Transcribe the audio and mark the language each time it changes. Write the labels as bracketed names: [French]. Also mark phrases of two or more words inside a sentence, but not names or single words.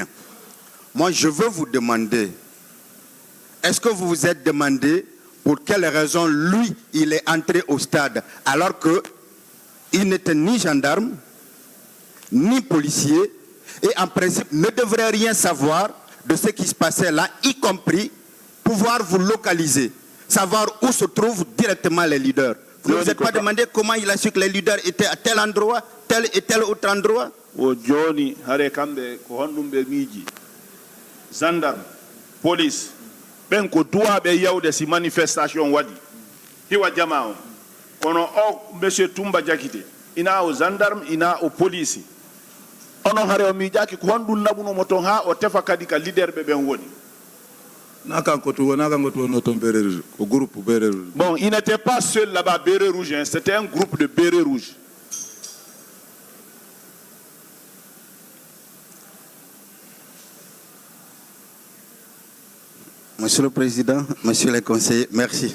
[French] Moi, je veux vous demander, est-ce que vous vous êtes demandé pour quelle raison lui, il est entré au stade alors qu'il n'était ni gendarme, ni policier, et en principe ne devrait rien savoir de ce qui se passait là, y compris pouvoir vous localiser, savoir où se trouvent directement les leaders. Vous ne vous êtes pas demandé comment il a su que les leaders étaient à tel endroit, tel et tel autre endroit? Gendarme, police, [Fula] ben ko duwaɓe yawde si manifestation waɗi hiwa jama o kono o monsieur Toumba Diakité ina o gendarme ina o police onon hare o miijaki ko honɗum naɓunomo toon ha o tefa kadi ka leader ɓe ɓen woni [French] Bon, il n'était pas seul là-bas, béret rouge, hein, c'était un groupe de bérets rouges. Monsieur le Président, Monsieur les conseillers, merci.